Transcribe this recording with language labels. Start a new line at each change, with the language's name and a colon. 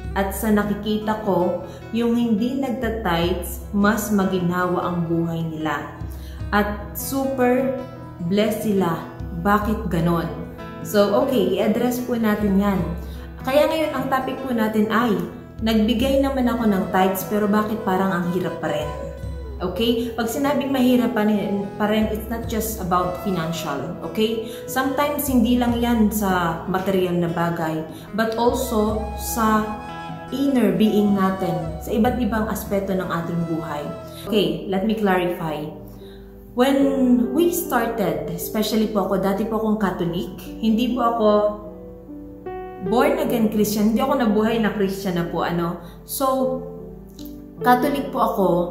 Filipino: At sa nakikita ko, yung hindi nagtatites, mas maginhawa ang buhay nila. At super blessed sila. Bakit ganon? So, okay, i-address po natin yan. Kaya ngayon, ang topic po natin ay, nagbigay naman ako ng tithes, pero bakit parang ang hirap pa rin?
English: Okay?
Filipino: Pag sinabing mahirap pa rin,
English: it's not just about financial. Okay?
Filipino: Sometimes, hindi lang yan sa material na bagay,
English: but also
Filipino: sa inner being natin, sa iba't ibang aspeto ng ating buhay.
English: Okay, let me clarify. When we started, especially
Filipino: po ako, dati po akong Catholic, hindi po ako born again Christian, hindi ako nabuhay na Christian na po, So, Catholic po ako.